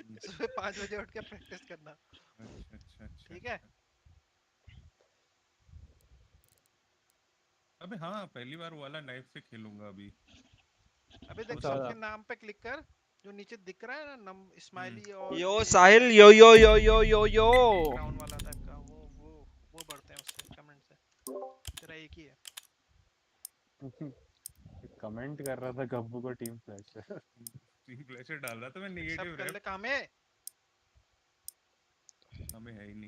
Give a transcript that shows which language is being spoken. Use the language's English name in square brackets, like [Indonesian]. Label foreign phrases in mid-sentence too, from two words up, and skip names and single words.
[Hindi] सुबह 5 बजे उठ के प्रैक्टिस करना, अच्छा अच्छा अच्छा ठीक है? अच्छा। अबे हाँ पहली बार वो वाला नाइफ से खेलूंगा अभी। अबे देख अच्छा सबके नाम पे क्लिक कर, जो नीचे दिख रहा है ना नम स्माइली और यो ये साहिल यो यो यो यो यो यो क्राउन वाला टाइप का, वो बढ़ते हैं उससे कमेंट से। तेरा एक ही है। कमेंट कर रहा था गब्बू को टीम फ्लैश से। टीम प्लेशर डाल रहा था मैं, एक्सेप्ट नेगेटिव कर ले रैप कामे। हमें है ही नहीं।